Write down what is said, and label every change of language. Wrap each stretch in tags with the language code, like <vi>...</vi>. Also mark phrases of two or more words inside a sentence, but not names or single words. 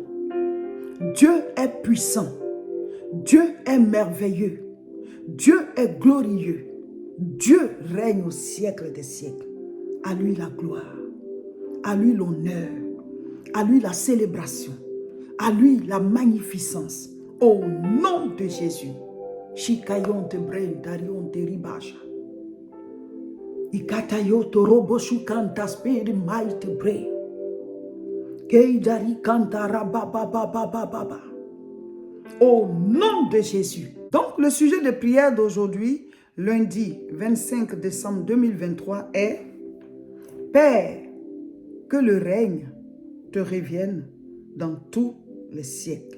<fr>Dieu est puissant. Dieu est merveilleux. Dieu est glorieux. Dieu règne au siècle des siècles. À lui la gloire. À lui l'honneur. À lui la célébration. À lui la magnificence. Au nom de Jésus. Shikayon te brain darion te ribasha. Ikatayo to robo shukanta spiri mai te brain. Keidari kantara baba baba baba. Au nom de Jésus. Donc le sujet de prière d'aujourd'hui, lundi 25 décembre 2023 est Père, que le règne te revienne dans tous les siècles.</fr>